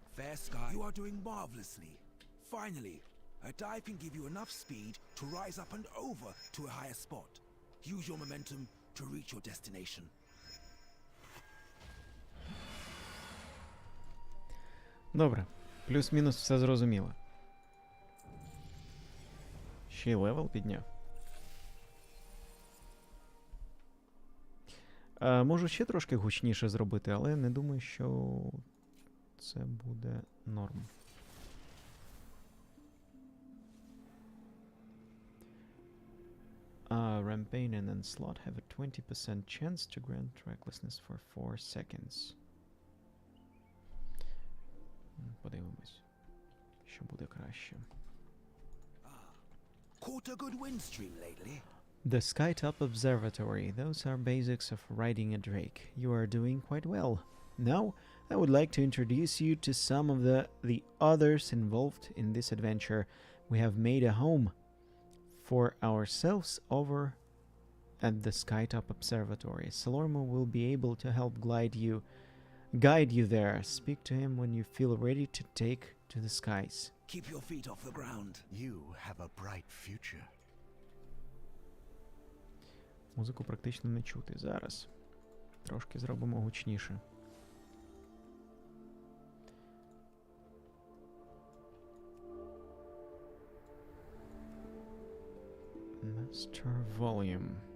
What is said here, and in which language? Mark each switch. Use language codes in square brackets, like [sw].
[en] Fair Sky, you are doing marvelously. Finally, a dive can give you enough speed to rise up and over to a higher spot. Use your momentum to reach your destination. [uk] Добре, плюс-мінус все зрозуміло. Ще й левел підняв. Можу ще трошки гучніше зробити, але не думаю, що це буде норм. [en] Rampainen and Slot have a 20% chance to grant recklessness for 4 seconds. [uk] Подивимось, що буде краще. [en] Caught a good wind stream lately? The Skytop Observatory. Those are basics of riding a drake. You are doing quite well. Now, I would like to introduce you to some of the others involved in this adventure. We have made a home for ourselves over at the Skytop Observatory. Salormo will be able to help guide you there. Speak to him when you feel ready to take to the skies. Keep your feet off the ground. You have a bright future. [uk] Музику практично не чути. Зараз трошки зробимо гучніше. [en] Master Volume.